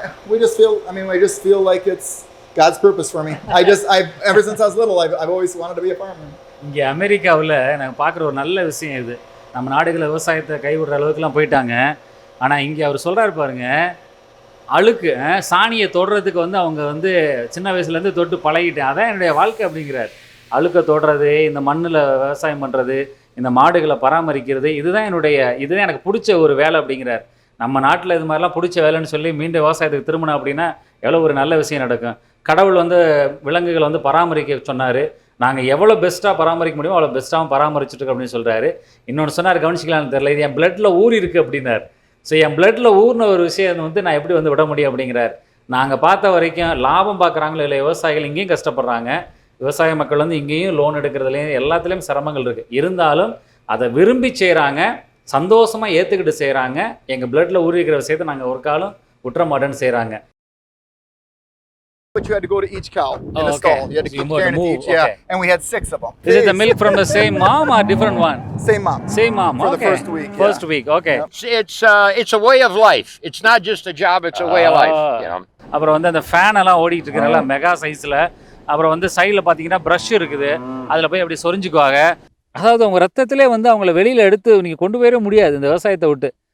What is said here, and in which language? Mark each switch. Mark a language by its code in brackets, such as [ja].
[en] We just feel like it's God's purpose for me. Ever since I was little, I've always wanted to be a farmer. [ta] இங்கே அமெரிக்காவில் நாங்கள் பார்க்குற ஒரு நல்ல விஷயம் இது. நம்ம நாடுகளில் விவசாயத்தை கைவிடுற அளவுக்குலாம் போயிட்டாங்க. ஆனால் இங்கே அவர் சொல்கிறாரு பாருங்க, அழுக்கு சாணியை தொடுறதுக்கு வந்து அவங்க வந்து சின்ன வயசுலேருந்து தொட்டு பழகிட்டேன், அதான் என்னுடைய வாழ்க்கை அப்படிங்கிறார். அழுக்கை தொடுறது, இந்த மண்ணில் விவசாயம் பண்ணுறது, இந்த மாடுகளை பராமரிக்கிறது, இதுதான் எனக்கு பிடிச்ச ஒரு வேலை அப்படிங்கிறார். நம்ம நாட்டில் இது மாதிரிலாம் பிடிச்ச வேலைன்னு சொல்லி மீண்டும் விவசாயத்துக்கு திரும்பினோம் அப்படின்னா எவ்வளோ ஒரு நல்ல விஷயம் நடக்கும். கடவுள் வந்து விலங்குகளை வந்து பராமரிக்க சொன்னார். நாங்கள் எவ்வளோ பெஸ்ட்டாக பராமரிக்க முடியுமோ அவ்வளோ பெஸ்ட்டாகவும் பராமரிச்சுட்ருக்கோம் அப்படின்னு சொல்கிறாரு. இன்னொன்று சொன்னார், கவனிச்சிக்கலாம்னு தெரியல, இது என் பிளட்டில் ஊறி இருக்குது அப்படின்னார். ஸோ என் பிளட்டில் ஊர்ன ஒரு விஷயம் வந்து நான் எப்படி வந்து விட முடியும் அப்படிங்கிறார். நாங்கள் பார்த்த வரைக்கும் லாபம் பார்க்குறாங்களோ இல்லை, விவசாயிகள் இங்கேயும் கஷ்டப்படுறாங்க. விவசாய மக்கள் வந்து இங்கேயும் லோன் எடுக்கிறதுலேயும் எல்லாத்துலேயும் சிரமங்கள் இருக்குது. இருந்தாலும் அதை விரும்பி செய்கிறாங்க, சந்தோஷமாக ஏற்றுக்கிட்டு செய்கிறாங்க. எங்கள் பிளட்டில் ஊறி இருக்கிற விஷயத்தை நாங்கள் ஒரு காலம் விட்டுற மாட்டேன்னு செய்கிறாங்க. [en] But you had to go to each cow in a stall. You had to keep carrying it each, okay. And we had 6 of them. Is it the milk from the same mom or different one? Same mom. Same mom, for okay. the first week. First week, okay. It's a way of life. It's not just a job, it's a way of life, you know. [ta] அப்புறம் வந்து அந்த fan எல்லாம் ஓடிட்டு இருக்கிறனால mega சைஸில். அப்புறம் வந்து சைடில் பார்த்தீங்கன்னா ப்ரஷ் இருக்குது, அதில் போய் அப்படி சொரிஞ்சுக்குவாங்க. அதாவது அவங்க ரத்தத்திலே வந்து அவங்கள வெளியில் எடுத்து நீங்கள் கொண்டு போயிட முடியாது இந்த விவசாயத்தை விட்டு.